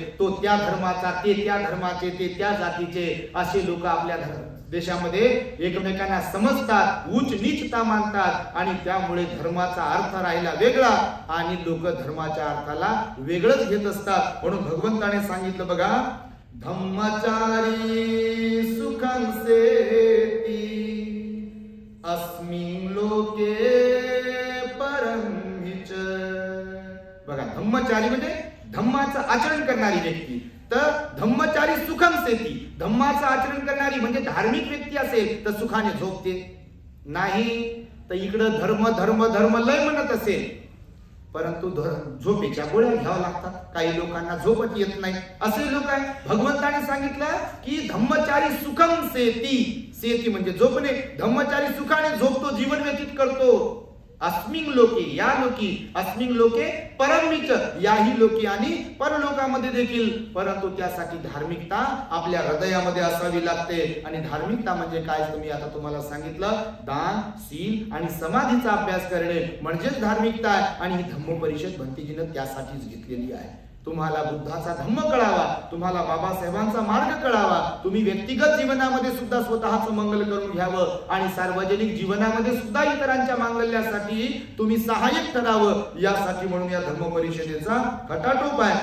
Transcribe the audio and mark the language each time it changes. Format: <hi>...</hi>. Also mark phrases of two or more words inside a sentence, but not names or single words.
<mr>तो त्या धर्माचा, ते त्या धर्माचे, ते त्या जातीचे, असे लोक आपल्या देशामध्ये एकमेकांना समजतात, उच्च नीचता मानतात. आणि त्यामुळे धर्माचा अर्थ राहिला वेगळा आणि लोक धर्माच्या अर्थाला वेगळंच घेत असतात. म्हणून भगवंताने सांगितलं बघा,</mr> <pi>धम्मचारी सुखं सेती अस्मिन् लोके परमिच.</pi> <mr>बघा, धम्मचारी म्हणजे धम्माचं आचरण करणारी व्यक्ती. तर</mr> <pi>धम्मचारी सुखं सेती,</pi> <mr>धम्माचं आचरण करणारी म्हणजे धार्मिक व्यक्ती असेल तर सुखाने झोपते, नाही तर इकडं धर्म धर्म धर्म लय म्हणत असेल परंतु झोपेच्या गोळ्या घ्याव्या लागतात. काही लोकांना झोपच येत नाही, असे लोक आहे. भगवंताने सांगितलं की</mr> <pi>धम्मचारी सुखं सेती,</pi> <mr>सेती म्हणजे झोपणे, धम्मचारी सुखाने झोपतो, जीवन व्यतीत करतो.</mr> <pi>अस्मिन् लोके,</pi> <mr>या लोकी,</mr> <pi>अस्मिन् लोके परमिच,</pi> <mr>याही लोकी आणि परलोकामध्ये देखील. परंतु त्यासाठी धार्मिकता आपल्या हृदयामध्ये असावी लागते. आणि धार्मिकता म्हणजे काय, तुम्ही आता तुम्हाला सांगितलं, दान, शील आणि समाधीचा अभ्यास करणे म्हणजेच धार्मिकता आहे. आणि ही धम्म परिषद भंतेजीनं त्यासाठीच घेतलेली आहे. तुम्हाला बुद्धाचा धम्म कळावा, तुम्हाला बाबासाहेबांचा मार्ग कळावा, तुम्ही व्यक्तिगत जीवनामध्ये सुद्धा स्वतःचं मंगल करून घ्यावं आणि सार्वजनिक जीवनामध्ये सुद्धा इतरांच्या मांगल्यासाठी तुम्ही सहाय्यक ठरावं, यासाठी म्हणून या धम्म परिषदेचा खटाटोप आहे.</mr>